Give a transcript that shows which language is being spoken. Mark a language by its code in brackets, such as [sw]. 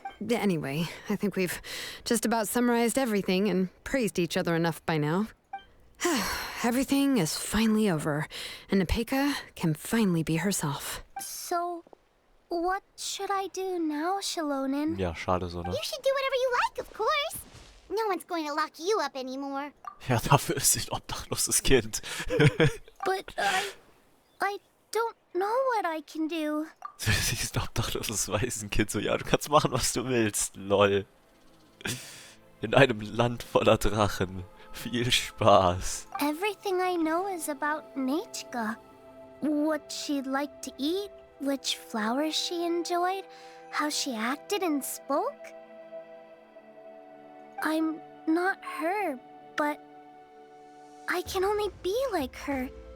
[en] Anyway, I think we've just about summarized everything and praised each other enough by now. Everything is finally over, and Nepeka can finally be herself. So, what should I do now, Xilonen? [de] Ja, schade so, ne? [en] You should do whatever you like, of course. No one's going to lock you up anymore. [de] Ja, dafür ist sie ein obdachloses Kind. [en] But I don't know what I can do. [de] Sie ist ein obdachloses Waisenkind, so ja, du kannst machen, was du willst, lol. In einem Land voller Drachen. Viel Spaß. [en] Everything I know is about Nechka. What she'd like to eat, which flowers she enjoyed, how she acted and spoke. I'm not her, but I can only be like her.